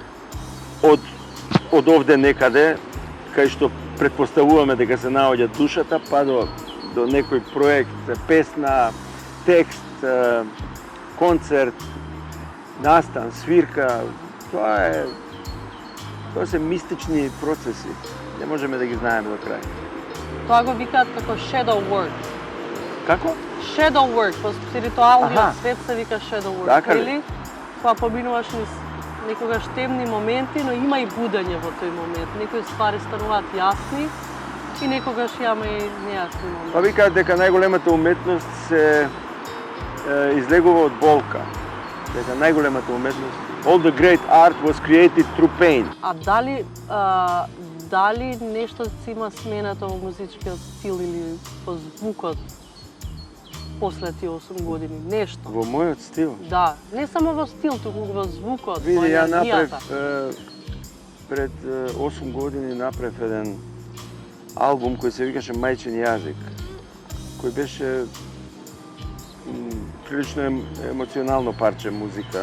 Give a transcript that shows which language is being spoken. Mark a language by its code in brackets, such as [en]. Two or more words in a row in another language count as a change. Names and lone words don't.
[mk] од овде некаде, кај што предпоставуваме дека се наоѓа душата, па до некој проект, песна, текст, концерт, настан, свирка. Тоа се мистични процеси. Не можеме да ги знаеме до крај. Тоа го викаат како [en] shadow work. [mk] Како? [en] Shadow work, [mk] во спиритуалниот свет се вика [en] shadow work. [mk] Така ли? Или кога поминуваш низ некогаш темни моменти, но има и будење во тој момент. Некои ствари стануваат јасни и некогаш имаме и нејасни моменти. Па викаат дека најголемата уметност се излегува од болка. Дека најголемата уметност, [en] all the great art was created through pain. [mk] А дали нешто си има сменето во музичкиот стил или во звукот после тие 8 години? Нешто? Во мојот стил? Да, не само во стил, туку во звукот, во Види, ја енергијата. направив пред 8 години направив еден албум кој се викаше Мајчин јазик, кој беше прилично емоционално парче музика.